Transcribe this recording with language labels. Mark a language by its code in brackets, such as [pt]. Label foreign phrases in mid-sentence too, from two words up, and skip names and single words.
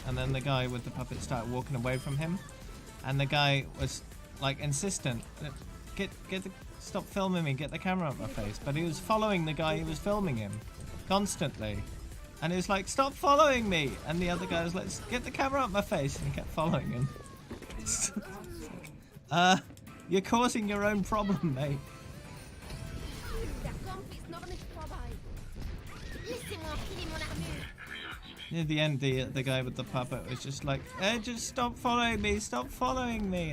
[en] And then the guy with the puppet started walking away from him, and the guy was like insistent, "Stop filming me, get the camera out my face." But he was following the guy who was filming him constantly. And he was like, "Stop following me!" And the other guy was like, "Get the camera out my face!" And he kept following him. You're causing your own problem, mate. [de] Der Kampf ist noch nicht vorbei. [fr] Laissez-moi enfiler mon armure. [en] Near the end, the guy with the puppet was just like, "Just stop following me! Stop following me!"